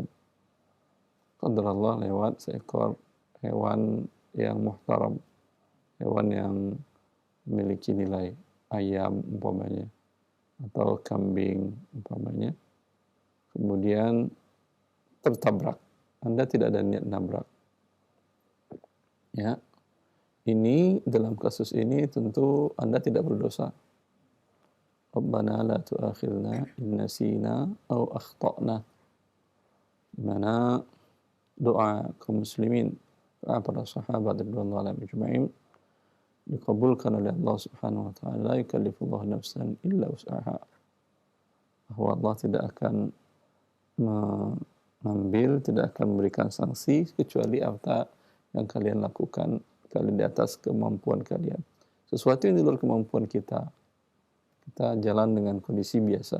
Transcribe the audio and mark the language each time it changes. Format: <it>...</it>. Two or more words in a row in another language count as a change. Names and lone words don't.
<id>Qadarullah lewat seekor hewan yang muhtaram, hewan yang memiliki nilai, ayam umpamanya, atau kambing umpamanya, kemudian tertabrak. Anda tidak ada niat nabrak. Ya, ini dalam kasus ini tentu Anda tidak berdosa.</id> <ar>ربنا لا تؤاخذنا إن نسينا أو أخطأنا.</ar> <id>Di mana doa kaum muslimin, para sahabat</id> <ar>رضي الله عنهم أجمعين</ar> <id>dikabulkan oleh Allah</id> <ar>سبحانه وتعالى. لا يكلف الله نفسا إلا وسعها.</ar> <id>Bahwa Allah tidak akan mengambil, tidak akan memberikan sanksi kecuali apa yang kalian lakukan, kalian di atas kemampuan kalian. Sesuatu yang di luar kemampuan kita jalan dengan kondisi biasa.</id>